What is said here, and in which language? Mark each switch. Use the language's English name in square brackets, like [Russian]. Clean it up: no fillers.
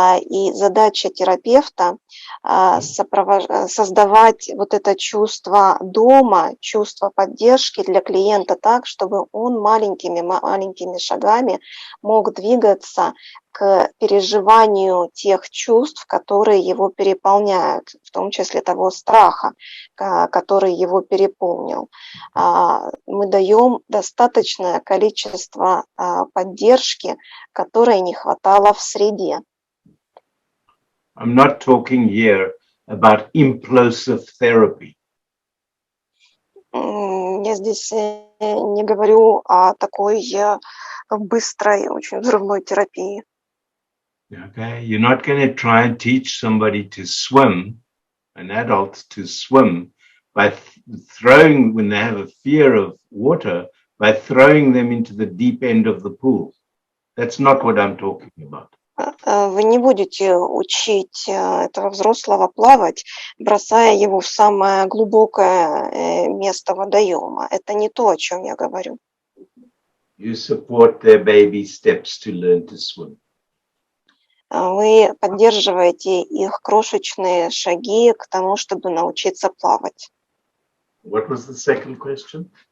[Russian] И задача терапевта создавать вот это чувство дома, чувство поддержки для клиента так, чтобы он маленькими шагами мог двигаться к переживанию тех чувств, которые его переполняют, в том числе того страха, который его переполнил. Мы даем достаточное количество поддержки, которой не хватало в среде. [English] I'm not talking here about implosive therapy. [Russian] Я здесь не говорю о такой быстрой, очень взрывной терапии. [English] Okay, you're not going to try and teach somebody to swim, an adult to swim, by throwing, when they have a fear of water, by throwing them into the deep end of the pool. That's not what I'm talking about. [Russian] Вы не будете учить этого взрослого плавать, бросая его в самое глубокое место водоема. Это не то, о чем я говорю. [English] You support their baby steps to learn to swim. [Russian] Вы поддерживаете их крошечные шаги к тому, чтобы научиться плавать. [English] What was the second question?